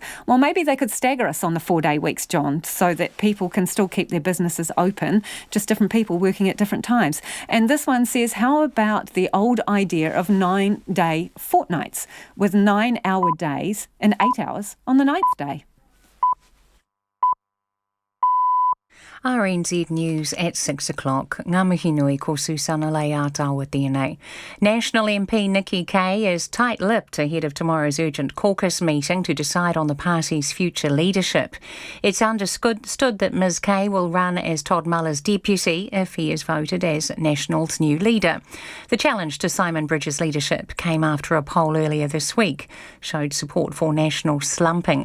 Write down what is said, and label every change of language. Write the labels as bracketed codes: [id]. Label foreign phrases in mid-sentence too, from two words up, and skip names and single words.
[en] Well, maybe they could stagger us on the 4-day weeks, John, so that people can still keep their businesses open, just different people working at different times. And this one says, how about the old idea of 9-day fortnights with 9-hour days and 8 hours on the 9th day? RNZ News at 6 o'clock. [mi] Ngā mihi nui ko Susana Leata tēnei. [en] National MP Nikki Kay is tight-lipped ahead of tomorrow's urgent caucus meeting to decide on the party's future leadership. It's understood that Ms Kay will run as Todd Muller's deputy if he is voted as National's new leader. The challenge to Simon Bridges' leadership came after a poll earlier this week showed support for National slumping.